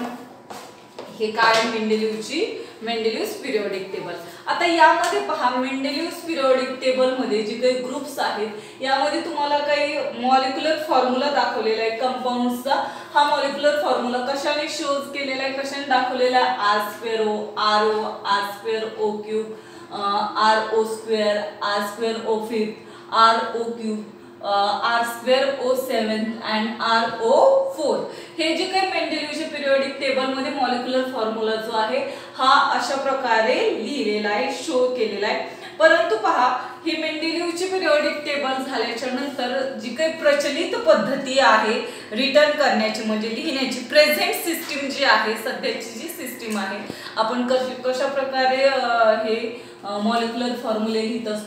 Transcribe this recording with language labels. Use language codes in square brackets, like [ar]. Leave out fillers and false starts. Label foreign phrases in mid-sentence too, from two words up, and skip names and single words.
[mr] हे काय, [en] Mendeleev's periodic table. [mr] आता यामध्ये पहा, [en] Mendeleev's periodic table [mr] मध्ये जे काही ग्रुप्स आहेत, यामध्ये तुम्हाला काही [en] molecular formula [mr] दाखवलेला आहे कंपाऊंड्सचा. हा [en] molecular formula [mr] कशाने शोज केलेला आहे, कशाने दाखवलेला आहे, [en] R²O, RO, R²O³, RO², R²O5, RO³, R²O7 and RO4. [mr] हे जे काही मेंडेलिव्हचे [en] periodic table [mr] मध्ये [en] molecular formula [mr] जो आहे, हा अशा प्रकारे लिहिलेला आहे, शो केलेला आहे. परंतु पहा, ही मेंडेलिव्हची [en] periodic table [mr] झाल्याच्या नंतर जी काही प्रचलित पद्धती आहे रिटर्न करण्याची, म्हणजे लिहिण्याची, [en] present system [mr] जी आहे, सध्याची जी सिस्टीम आहे, आपण कशा प्रकारे हे [en] molecular formulae [mr] लिहित असतो.